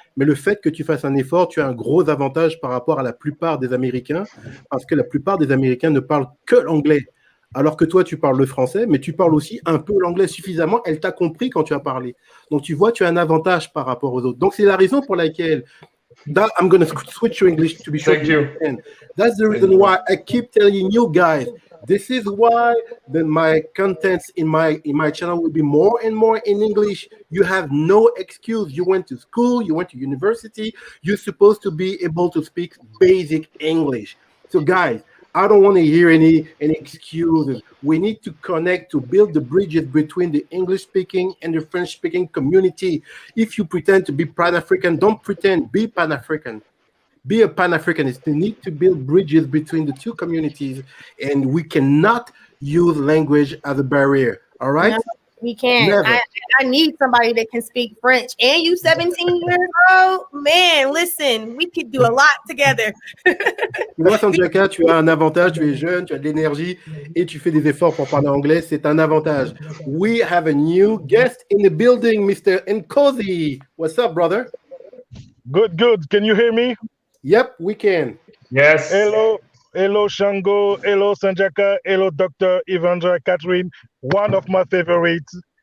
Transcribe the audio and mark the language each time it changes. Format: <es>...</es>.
<fr>Mais le fait que tu fasses un effort, tu as un gros avantage par rapport à la plupart des Américains, parce que la plupart des Américains ne parlent que l'anglais. Alors que toi, tu parles le français, mais tu parles aussi un peu l'anglais suffisamment. Elle t'a compris quand tu as parlé. Donc, tu vois, tu as un avantage par rapport aux autres. Donc, c'est la raison pour laquelle</fr> <en>I'm going to switch to English to be sure. Thank you. That's the reason why I keep telling you guys, this is why my contents in my channel will be more and more in English. You have no excuse. You went to school, you went to university, you're supposed to be able to speak basic English. So guys, I don't want to hear any excuses. We need to connect to build the bridges between the English-speaking and the French-speaking community. If you pretend to be Pan-African, don't pretend, be Pan-African. be a Pan-Africanist. You need to build bridges between the two communities, and we cannot use language as a barrier. All right? No, we can't. Never. I need somebody that can speak French. And you 17 years old, man, listen, we could do a lot together.</en> <fr>Tu vois, Sanjaka, tu as un avantage, tu es jeune, tu as de l'énergie et tu fais des efforts pour parler anglais. C'est un avantage.</fr> <en>We have a new guest in the building, Mr. Nkosi. What's up, brother? Good, good. Can you hear me? Yep, we can. Yes. Hello, Shango. Hello, Sanjaka. Hello, Dr. Evandra Catherine. One of my favorites.</en>